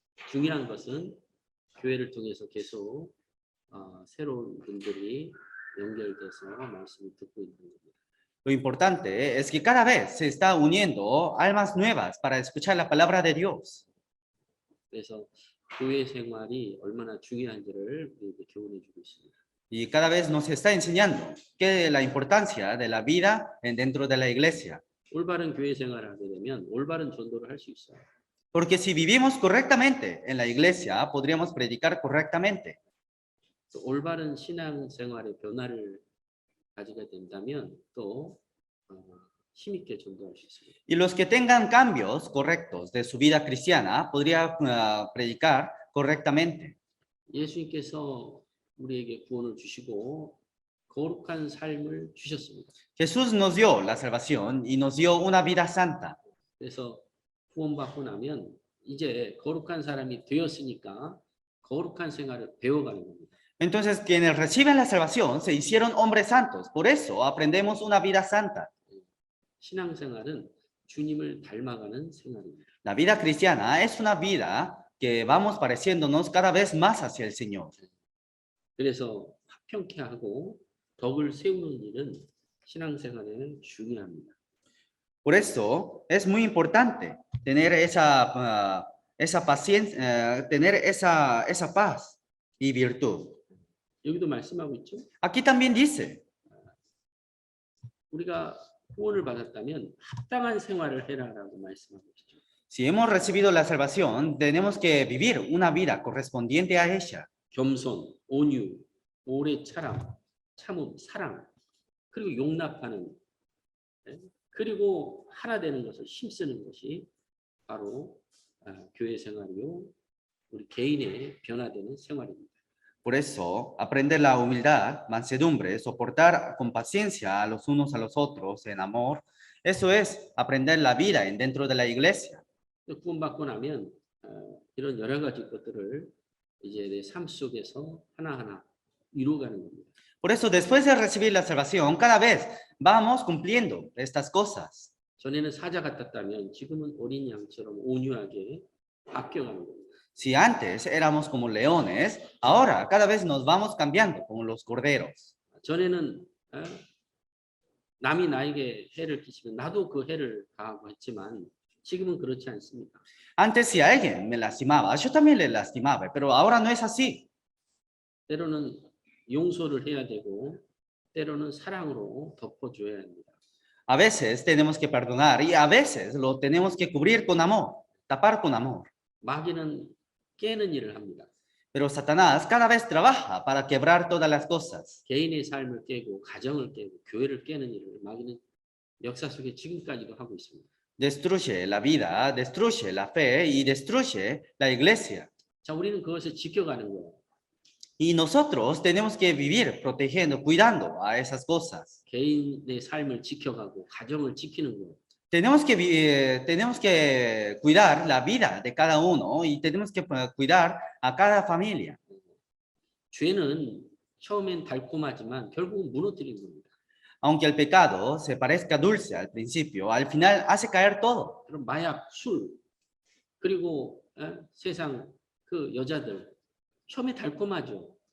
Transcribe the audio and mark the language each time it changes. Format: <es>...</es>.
<ko>중요한 것은 교회를 통해서 계속 새로운 분들이 연결돼서 말씀을 듣고 있는 겁니다.</ko> <es>Lo importante es que cada vez se está uniendo almas nuevas para escuchar la palabra de Dios.</es> <ko>그래서 교회 생활이 얼마나 중요한지를 우리에게 교훈해주고 있습니다.</ko> <es>Y cada vez nos está enseñando que la importancia de la vida dentro de la iglesia.</es> <ko>올바른 교회 생활을 하게 되면 올바른 전도를 할 수 있어요.</ko> <es>Porque si vivimos correctamente en la iglesia, podríamos predicar correctamente.</es> <ko>또 올바른 신앙 생활의 변화를 가지게 된다면 또 힘있게 전도할 수 있습니다.</ko> <es>Y los que tengan cambios correctos de su vida cristiana, podría predicar correctamente.</es> <ko>예수님께서 우리에게 구원을 주시고 거룩한 삶을 주셨습니다.</ko> <es>Jesús nos dio la salvación y nos dio una vida santa.</es> <ko>그래서 구원받고 나면 이제 거룩한 사람이 되었으니까 거룩한 생활을 배워가는 겁니다.</ko> <es>Entonces, quienes reciben la salvación se hicieron hombres santos. Por eso aprendemos una vida santa.</es> <ko>신앙생활은 주님을 닮아가는 생활입니다.</ko> <es>La vida cristiana es una vida que vamos pareciéndonos cada vez más hacia el Señor.</es> <ko>그래서 화평케 하고 덕을 세우는 일은 신앙생활에는 중요합니다.</ko> <es>Por eso es muy importante tener esa paciencia, tener esa paz y virtud.</es> <ko>여기도 말씀하고 있죠.</ko> <es>Aquí también dice,</es> <ko>우리가 구원을 받았다면 합당한 생활을 해라라고 말씀하고 있죠.</ko> <es>si hemos recibido la salvación, tenemos que vivir una vida correspondiente a ella.</es> <ko>겸손, 온유, 오래 참음, 사랑, 그리고 용납하는, 그리고 하나 되는 것을 힘쓰는 것이 바로 교회 생활이요, 우리 개인의 변화되는 생활입니다.</ko> <es>Por eso, aprender la humildad, mansedumbre, soportar con paciencia a los unos a los otros en amor, eso es aprender la vida dentro de la iglesia.</es> <ko>구원받고 나면 이런 여러 가지 것들을 이제 내 삶 속에서 하나하나 이루어가는 겁니다.</ko> <es>Por eso, después de recibir la salvación, cada vez vamos cumpliendo estas cosas.</es> <ko>전에는 사자 같았다면 지금은 어린 양처럼 온유하게 바뀌어가는 겁니다.</ko> <es>Si antes éramos como leones, ahora cada vez nos vamos cambiando como los corderos.</es> <ko>전에는 남이 나에게 해를 끼치면 나도 그 해를 가하고 했지만 지금은 그렇지 않습니다.</ko> <es>Antes si alguien me lastimaba, yo también le lastimaba, pero ahora no es así.</es> <ko>때로는 용서를 해야 되고 때로는 사랑으로 덮어줘야 합니다.</ko> <es>A veces tenemos que perdonar y a veces lo tenemos que cubrir con amor, tapar con amor.</es> <ko>마귀는 깨는 일을 합니다.</ko> <es>Pero Satanás cada vez trabaja para quebrar todas las cosas.</es> <ko>개인의 삶을 깨고 가정을 깨고 교회를 깨는 일을 마귀는 역사 속에 지금까지도 하고 있습니다.</ko> <es>Destruye la vida, destruye la fe y destruye la iglesia.</es> <ko>자, 우리는 그것을 지켜가는 거예요.</ko> <es>Y nosotros tenemos que vivir protegiendo, cuidando a esas cosas.</es> <ko>개인의 삶을 지켜가고 가정을 지키는 거예요.</ko> <es>Tenemos que cuidar la vida de cada uno y tenemos que cuidar a cada familia.</es> <ko>죄는 처음엔 달콤하지만 결국은 무너뜨리는 겁니다.</ko> <es>Aunque el pecado se parezca dulce al principio, al final hace caer todo.</es> <ko>그럼 마약, 술, 그리고 세상 그 여자들 처음에 달콤하죠.</ko>